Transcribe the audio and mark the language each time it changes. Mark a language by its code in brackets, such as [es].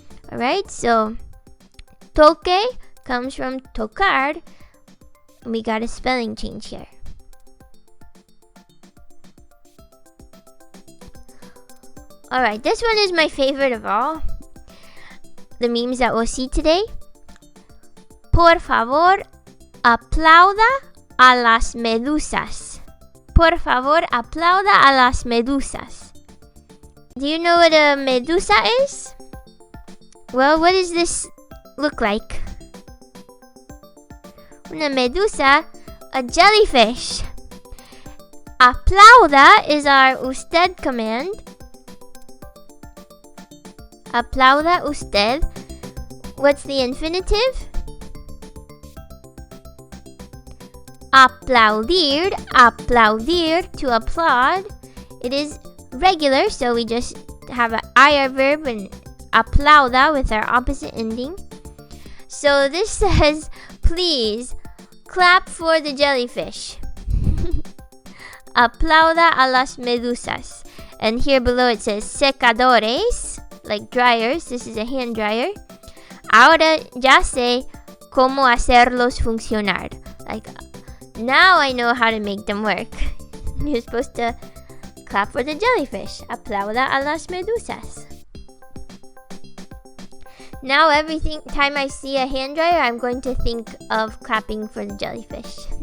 [en] Alright, so toque comes from tocar, and we got a spelling change here. Alright, this one is my favorite of all the memes that we'll see today. [es] Por favor, aplauda a las medusas. Por favor, aplauda a las medusas. [en] Do you know what a medusa is? Well, what does this look like? [es] Una medusa, [en] a jellyfish. Aplauda is our usted command. [es] Aplauda usted. [en] What's the infinitive? Aplaudir, aplaudir, to applaud. It is regular, so we just have an IR verb and aplauda with our opposite ending. So this says, please clap for the jellyfish. [es] Aplauda a las medusas. [en] And here below it says secadores, like dryers. This is a hand dryer. [es] Ahora ya sé cómo hacerlos funcionar. [en] Like, now I know how to make them work. You're supposed to clap for the jellyfish. [es] Aplauda a las medusas. [en] Now every time I see a hand dryer, I'm going to think of clapping for the jellyfish.